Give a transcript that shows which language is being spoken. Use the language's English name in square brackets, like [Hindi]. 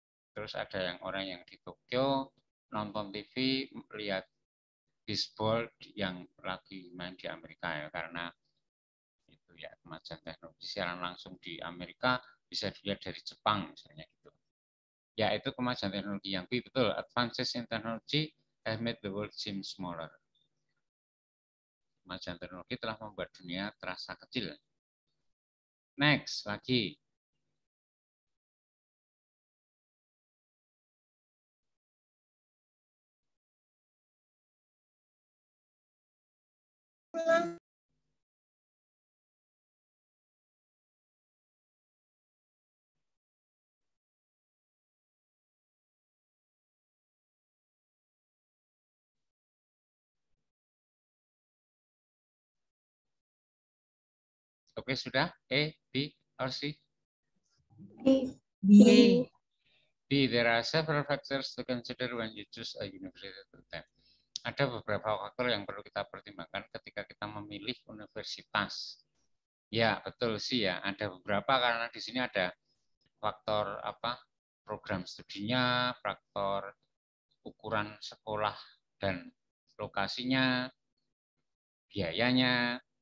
[Indonesian] Terus ada yang orang yang di Tokyo nonton TV lihat baseball yang lagi main di Amerika ya, karena itu ya kemajuan teknologi siaran langsung di Amerika bisa dilihat dari Jepang misalnya gitu. Ya, itu kemajuan teknologi yang B, betul. [English] Advances in technology have made the world seem smaller. [Indonesian] Kemajuan teknologi telah membuat dunia terasa kecil. Next, lagi. Oke, sudah? A, B, or C? B. B. [English] B, there are several factors to consider when you choose a university to attend. [Indonesian] Ada beberapa faktor yang perlu kita pertimbangkan ketika kita memilih universitas. Ya, betul sih ya. Ada beberapa karena di sini ada faktor apa? Program studinya, faktor ukuran sekolah dan lokasinya, biayanya.